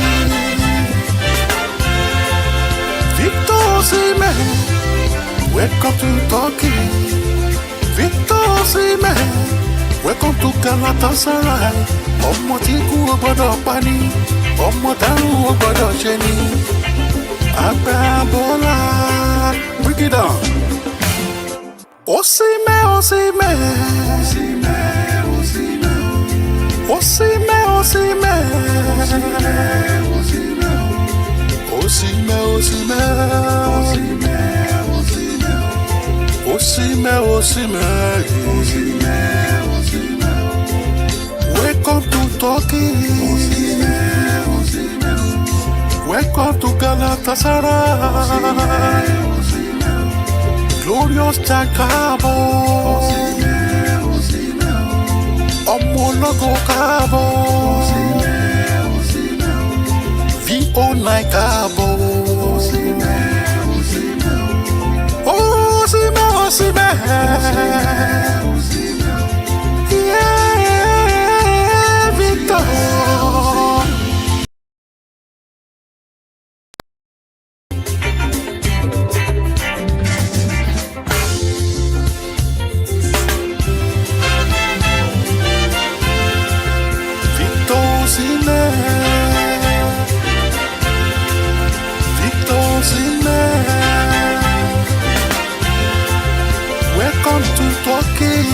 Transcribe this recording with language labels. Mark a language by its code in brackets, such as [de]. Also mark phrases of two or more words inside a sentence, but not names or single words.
[en] Victor Osimhen, welcome to Turkey. Victor Osimhen, welcome to Galatasaray. [yo] Ọmọ tí kú ò gbọ́dọ̀ pa ni, ọmọ táwọn ò gbọ́dọ̀ ṣe ni. [en] Agbábọ́lá, break it down. Osimhen, Osimhen, Osimhen, Osimhen, Osimhen, Osimhen, welcome to Turkey. Welcome to Galatasaray. Glorious Jakabo. [yo] Ọmọ ológo káàbọ̀. V09 káàbọ̀. [en] Osimhen, Osimhen. Yeah, Victor. Victor Osimhen, welcome to Turkey. Victor Osimhen, welcome to Galatasaray. Glorious Jakabo. [yo] Ọmọ ológo káàbọ̀. V09 káàbọ̀. [en] Osimhen, Osimhen. Osimhen, Osimhen. Welcome to Turkey. Yeah, Victor. Victor Osimhen, Victor Osimhen, welcome to Turkey.